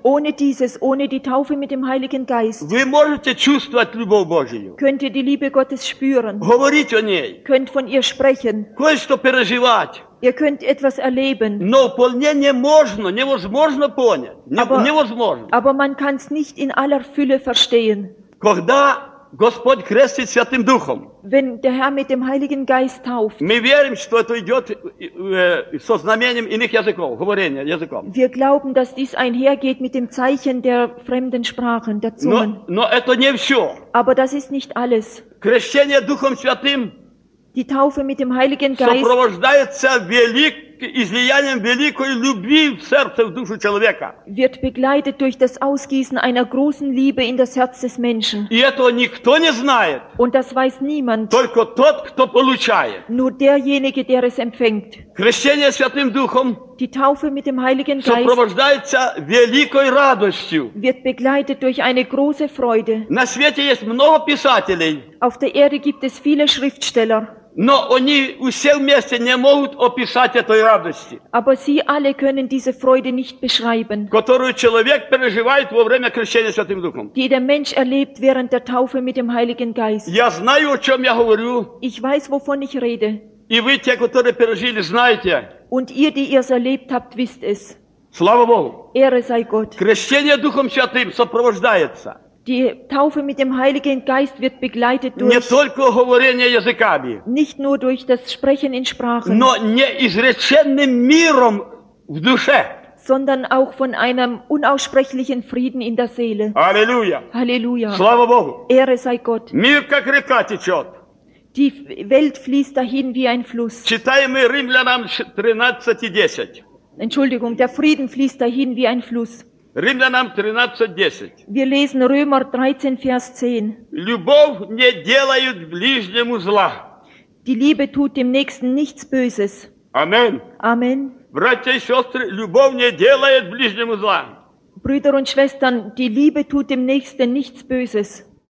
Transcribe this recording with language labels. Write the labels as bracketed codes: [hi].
[de] Ohne dieses, ohne die Taufe mit dem Heiligen Geist. [ru] Вы можете чувствовать любовь Божию. [de] Könnt ihr die Liebe Gottes spüren. [ru] Говорить о ней. [de] Könnt von ihr sprechen. [ru] Кое-что переживать. [de] Ihr könnt etwas erleben. [ru] Но вполне невозможно понять. Невозможно. [de] Aber man kann es nicht in aller Fülle verstehen. [ru] Когда Господь крестит Святым Духом. [de] Wenn der Herr mit dem Heiligen Geist tauft. [ru] Мы верим, что это идет со знамением иных языков, говорения языком. [de] Wir glauben, dass dies einhergeht mit dem Zeichen der fremden Sprachen, der Zungen. [ru] Но это не все. [de] Aber das ist nicht alles. [ru] Крещение Духом Святым. [de] Die Taufe mit dem Heiligen Geist [ru] сопровождается излиянием великой любви в сердце, в душу человека. [de] Wird begleitet durch das Ausgießen einer großen Liebe in das Herz des Menschen. [ru] И этого никто не знает. [de] Und das weiß niemand. [ru] Только тот, кто получает. [de] Nur derjenige, der es empfängt. [ru] Крещение Святым Духом. [de] Die Taufe mit dem Heiligen Geist [ru] сопровождается великой радостью. [de] Wird begleitet durch eine große Freude. [ru] На свете есть много писателей. [de] Auf der Erde gibt es viele Schriftsteller. [ru] Но они все вместе не могут описать этой радости. [de] Aber sie alle können diese Freude nicht beschreiben. [ru] Которую человек переживает во время крещения Святым Духом. [de] Die der Mensch erlebt während der Taufe mit dem Heiligen Geist. [ru] Я знаю, о чем я говорю. [de] Ich weiß, wovon ich rede. [ru] И вы, те, которые пережили, знаете. [de] Und ihr, die ihr es erlebt habt, wisst es. [ru] Слава Богу. [de] Ehre sei Gott. [ru] Крещение Духом Святым сопровождается. [de] Die Taufe mit dem Heiligen Geist wird begleitet durch [ru] не только говорение языками, [de] nicht nur durch das Sprechen in Sprachen, [ru] но неизреченным миром в душе, [de] sondern auch von einem unaussprechlichen Frieden in der Seele. Halleluja. Halleluja. [ru] Слава Богу. [de] Ehre sei Gott. [ru] Мир как река течет. [de] Die Welt fließt dahin wie ein Fluss. [ru] Читаем Римлянам 13:10. [de] Entschuldigung, der Frieden fließt dahin wie ein Fluss. [ru] Римлянам 13:10. [de] Wir lesen Römer 13, Vers 10. [ru] Любовь не делает ближнему зла. [de] Die Liebe tut dem Nächsten nichts Böses. Amen. Amen. [ru] Братья и сестры, любовь не делает ближнему зла. [de] Brüder und Schwestern, die Liebe tut dem Nächsten nichts Böses.